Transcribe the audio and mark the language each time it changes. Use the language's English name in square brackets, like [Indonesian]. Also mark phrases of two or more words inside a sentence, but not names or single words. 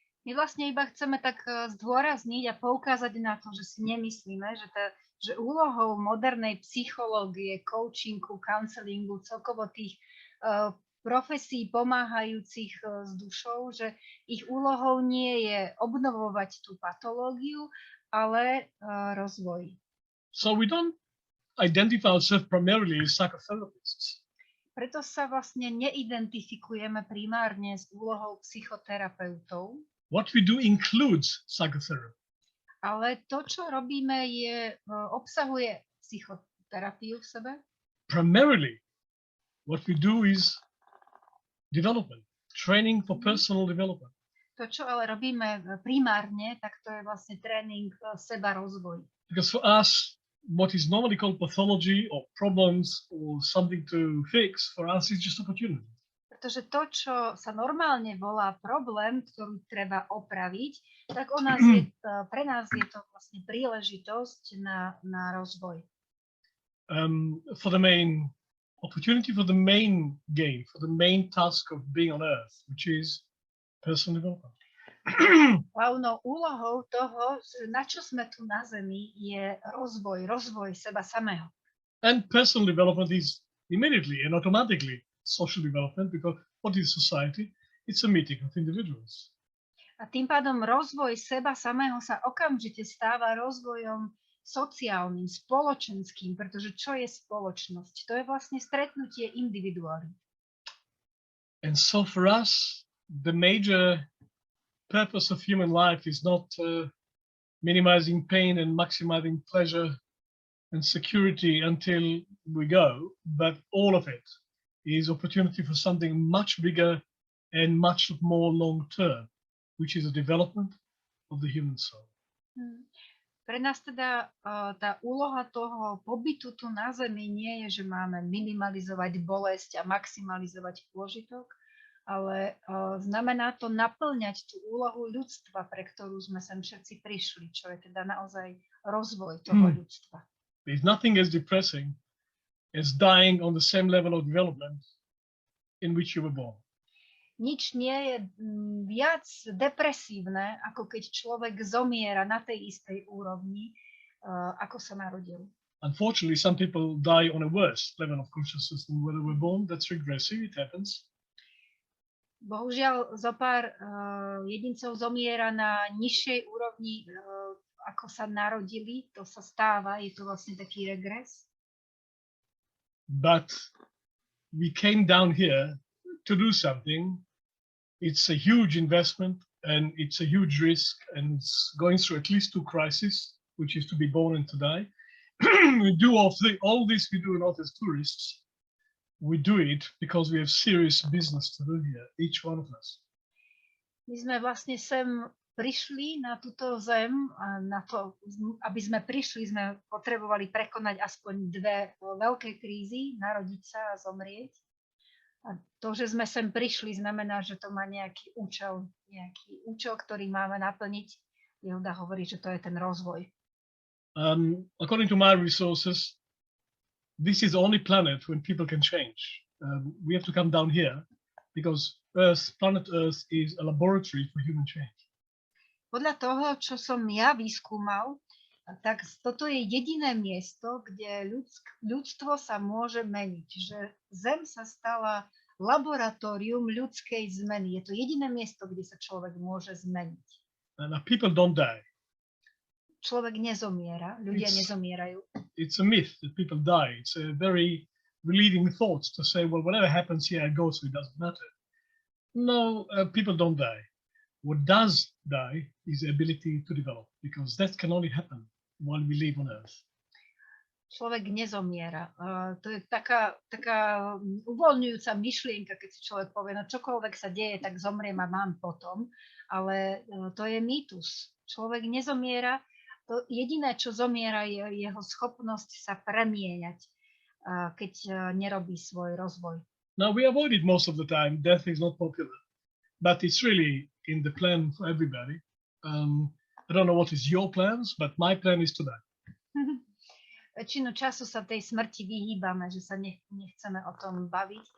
[Slovak] My vlastne iba chceme tak zdôrazniť a poukázať na to, že si nemyslíme, že úlohou modernej psychológie, coachingu, counselingu, celkovo tých profesí pomáhajúcich s dušou, že ich úlohou nie je obnovovať tú patológiu, ale rozvoj. [English] So we don't identify ourselves primarily as psychotherapists. [Slovak] Preto sa vlastne neidentifikujeme primárne s úlohou psychoterapeutov. [English] What we do includes psychotherapy. [Slovak] Ale to, čo robíme, obsahuje psychoterapiu v sebe. [English] Primarily, what we do is development, training for personal development. [Slovak] To, čo ale robíme primárne, tak to je vlastne tréning seba rozvoj. [English] Because for us, what is normally called pathology or problems or something to fix, for us is just opportunity. [Slovak] Pretože to, čo sa normálne volá problém, ktorý treba opraviť, tak pre nás je to vlastne príležitosť na rozvoj. [English] For the main opportunity, for the main game, for the main task of being on earth, which is personal development. [Slovak] Hlavnou úlohou toho, na čo sme tu na Zemi, je rozvoj seba samého. [English] And personal development is immediately and automatically social development, because what is society? It's a meeting of individuals. [Slovak] A tým pádom rozvoj seba samého sa okamžite stáva rozvojom sociálnym, spoločenským, pretože čo je spoločnosť? To je vlastne stretnutie individuálnych. [English] And so for us, the major purpose of human life is not minimizing pain and maximizing pleasure and security until we go, but all of it is opportunity for something much bigger and much more long-term, which is a development of the human soul. [Slovak] Pre nás teda tá úloha toho pobytu tu na Zemi nie je, že máme minimalizovať bolesť a maximalizovať pôžitok, ale znamená to naplňať tú úlohu ľudstva, pre ktorú sme sem všetci prišli, čo je teda naozaj rozvoj toho ľudstva. [English] There's nothing as depressing as dying on the same level of development in which you were born. [Slovak] Nič nie je viac depresívne, ako keď človek zomiera na tej istej úrovni, ako sa narodil. [English] Unfortunately, some people die on a worse level of consciousness than where they were born. That's regressive, it happens. [Slovak] Bohužiaľ, zopár jedincov zomiera na nižšej úrovni, ako sa narodili. To sa stáva, je to vlastne taký regres. [English] But we came down here to do something. It's a huge investment and it's a huge risk, and it's going through at least 2 crises, which is to be born and to die. We do all this we do not as tourists. We do it because we have serious business to do here, each one of us. [Slovak] My sme vlastne sem prišli na túto zem a na to, aby sme prišli, sme potrebovali prekonať aspoň 2 veľké krízy, narodiť sa a zomrieť. A to, že sme sem prišli, znamená, že to má nejaký účel, ktorý máme naplniť. Yehuda hovorí, že to je ten rozvoj. [English] According to my resources, this is the only planet when people can change. We have to come down here because planet Earth is a laboratory for human change. [Slovak] Podľa toho, čo som ja vyskúmal, tak toto je jediné miesto, kde ľudstvo sa môže meniť. Že Zem sa stala laboratórium ľudskej zmeny. Je to jediné miesto, kde sa človek môže zmeniť. [English] And people don't die. [Slovak] Človek nezomiera, ľudia nezomierajú. [English] It's a myth that people die. It's a very relieving thought to say, well, whatever happens here, it goes, so it doesn't matter. No, people don't die. What does die is the ability to develop, because that can only happen while we live on Earth. [Slovak] Človek nezomiera. To je taká uvoľňujúca myšlienka, keď si človek povie, no čokoľvek sa deje, tak zomriem a mám potom. Ale to je mýtus. Človek nezomiera. To jediné, čo zomiera, je jeho schopnosť sa premieňať, keď nerobí svoj rozvoj. [English] Now, we avoid it most of the time. Death is not popular. But it's really in the plan for everybody. I don't know what is your plans, but my plan is to die. [Slovak] Väčšinu času sa tej smrti vyhýbame, že sa nechceme o tom baviť.